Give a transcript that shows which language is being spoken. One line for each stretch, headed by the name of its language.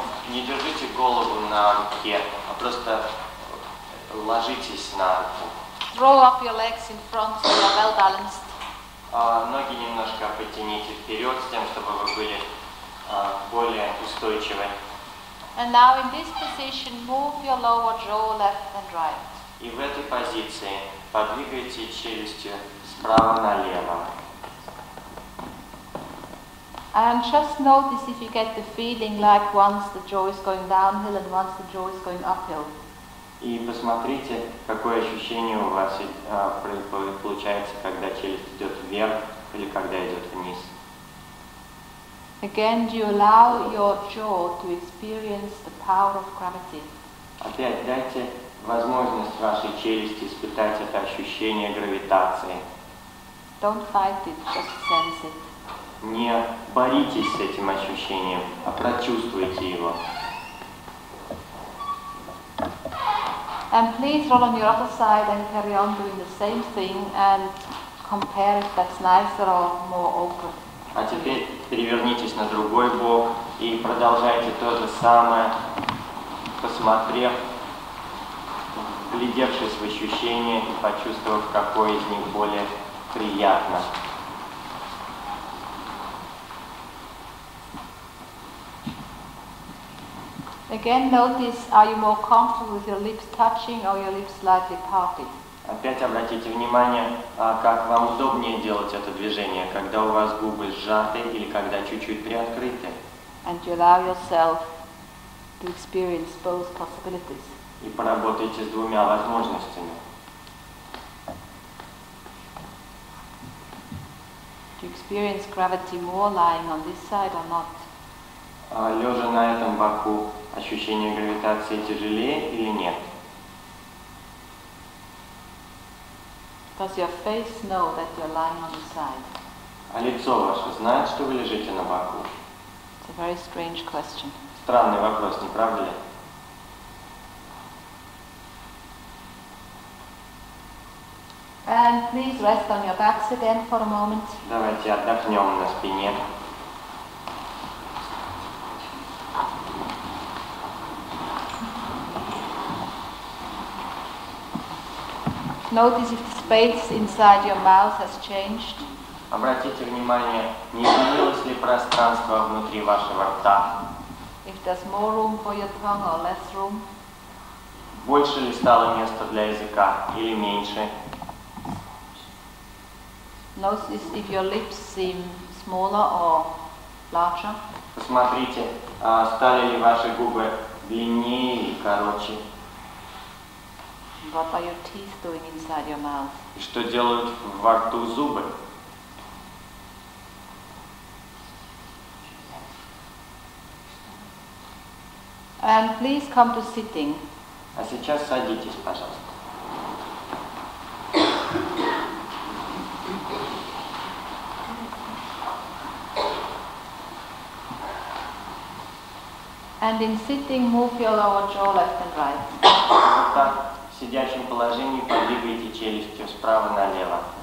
Russian: Не держите голову на руке, а просто ложитесь на руку.
English: Throw up your legs in front so you're well balanced.
Russian: Ноги немножко потяните вперед, с тем, чтобы вы были более устойчивы.
English: And now in this position, move your lower jaw left and right.
Russian: И в этой позиции подвигайте челюстью справа налево.
English: And just notice if you get the feeling like once the jaw is going downhill and once the jaw is going uphill.
Russian: И посмотрите, какое ощущение у вас получается, когда челюсть идет вверх или когда идет вниз.
English: Again, do you allow your jaw to experience the power of gravity?
Russian: Опять дайте возможность вашей челюсти испытать это ощущение гравитации.
English: Don't fight it, just sense it.
Russian: Не боритесь с этим ощущением, а прочувствуйте его.
English: And please roll on your other side and carry on doing the same thing and compare if that's nicer or more open.
Russian: А теперь перевернитесь на другой бок и продолжайте то же самое, посмотрев, вглядевшись в ощущения и почувствовав, какое из них более приятно.
English: Again, notice, are you more comfortable with your lips touching or your lips slightly parted?
Russian: Опять обратите внимание, как вам удобнее делать это движение, когда у вас губы сжаты или когда чуть-чуть приоткрыты.
English: And you allow yourself to experience both possibilities.
Russian: И поработайте с двумя возможностями.
English: Do you experience gravity more lying on this side or not?
Russian: Лежа на этом боку, ощущение гравитации тяжелее или нет?
English: Does your face know that you're lying on the side?
Russian: А лицо ваше знает, что вы лежите на боку?
English: It's a very strange question.
Russian: Странный вопрос, не правда ли?
English: And please rest on your backs again for a moment.
Russian: Давайте отдохнем на спине.
English: Notice if the space inside your mouth has changed.
Russian: Обратите внимание, не изменилось ли пространство внутри вашего рта?
English: If there's more room for your tongue or less room.
Russian: Больше ли стало места для языка или меньше?
English: Notice if your lips seem smaller or larger.
Russian: Посмотрите, стали ли ваши губы длиннее или короче?
English: What are your teeth doing inside your mouth?
Russian: И что делают во рту зубы?
English: And please come to sitting.
Russian: А сейчас садитесь, пожалуйста.
English: And in sitting, move your lower jaw left and right.
Russian: Так, В сидячем положении подвигайте челюстью справа налево.